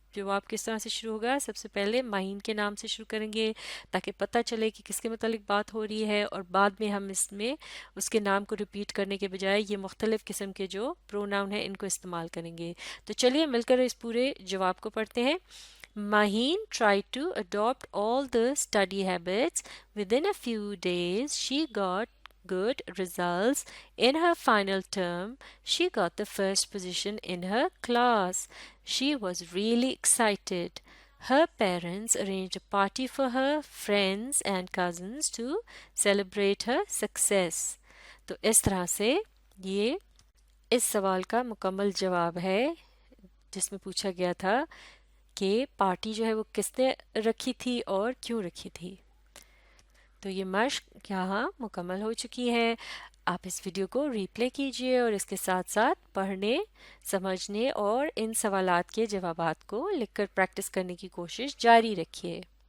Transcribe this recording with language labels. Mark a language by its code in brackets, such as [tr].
[ur] جواب کس طرح سے شروع ہوگا؟ سب سے پہلے ماہین کے نام سے شروع کریں گے تاکہ پتہ چلے کہ کس کے متعلق بات ہو رہی ہے، اور بعد میں ہم اس میں اس کے نام کو ریپیٹ کرنے کے بجائے یہ مختلف قسم کے جو پروناؤن ہیں ان کو استعمال کریں گے. تو چلیے مل کر اس پورے جواب کو پڑھتے ہیں. [en] Maheen tried to adopt all the study habits. Within a few days, she got good results. In her final term, she got the first position in her class. She was really excited. Her parents arranged a party for her friends and cousins to celebrate her success. [ur] تو اس طرح سے یہ اس سوال کا مکمل جواب ہے جس میں پوچھا گیا تھا کہ پارٹی جو ہے وہ کس نے رکھی تھی اور کیوں رکھی تھی. تو یہ مشق یہاں مکمل ہو چکی ہے. آپ اس ویڈیو کو ری پلے کیجئے اور اس کے ساتھ ساتھ پڑھنے، سمجھنے اور ان سوالات کے جوابات کو لکھ کر پریکٹس کرنے کی کوشش جاری رکھیے.